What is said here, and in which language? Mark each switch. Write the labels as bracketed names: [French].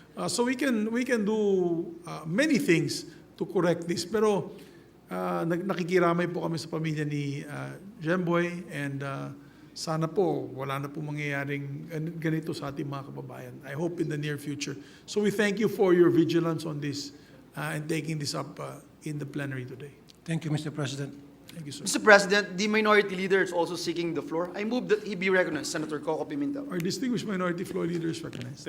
[English] So we can do many things to correct this. [Filipino] Pero nakikiramay po kami sa pamilya ni Jemboy and sana po wala na po mangyayaring ganito sa ating mga kababayan. [English] I hope in the near future. So we thank you for your vigilance on this and taking this up in the plenary today. Thank you, Mr. President. Thank you, sir. Mr. President, the minority leader is also seeking the floor. I move that he be recognized, Senator Coco Pimentel. Our distinguished minority floor leader is recognized.